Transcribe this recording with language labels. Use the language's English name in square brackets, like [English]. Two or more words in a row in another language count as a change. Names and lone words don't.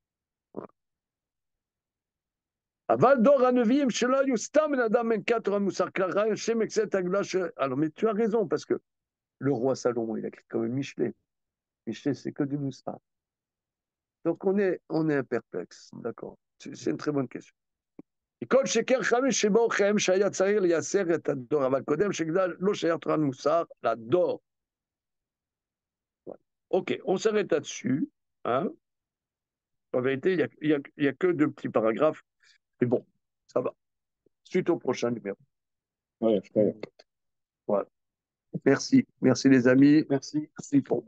[French] Alors, mais tu as raison, parce que le roi Salomon, il a écrit comme Michelet. Michelet, c'est que du moussard. Donc, on est perplexe, d'accord. C'est une très bonne question. [Hebrew] כל שכן חמש שבו חיים שהיה צריך לייסר את הדור, אבל קודם שגדל לא שייך תורה מוסר לדור. [French] Ok, on s'arrête là-dessus. Hein. En vérité, il y a que 2 petits paragraphes. Mais bon, ça va. Suite au prochain numéro. Ouais, Voilà. Merci. Merci les amis.